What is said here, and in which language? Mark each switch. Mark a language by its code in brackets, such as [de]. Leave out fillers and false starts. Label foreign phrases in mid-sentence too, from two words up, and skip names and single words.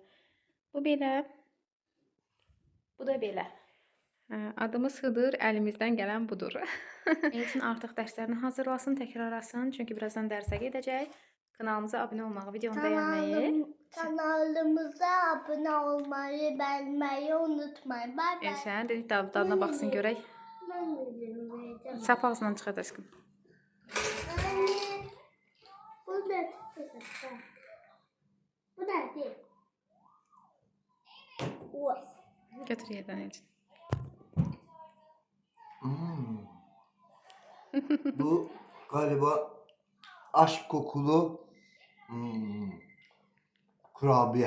[az] Bu belə. Bu da belə. Adımız Hıdır, əlimizdən gələn budur. Elçin artıq dərslərini hazırlasın, təkrarlasın. Çünki birazdan dərsə gedəcək. Kanalımıza abunə olmağı, videonu bəyənməyi. [tr] Kanalımıza abone olmayı, beğenmeyi unutmayın. [en] Bay bay. [az] Elçin, dedik dadına baxsın görək. [tr] Ben de vereceğim. [az] Sap ağzından çıxart aşkım. [tr] Anne. Bu da bu da değil. Oy. [az] Götür yerdən Elçin. [tr] Bu galiba aşk kokulu kurabiye.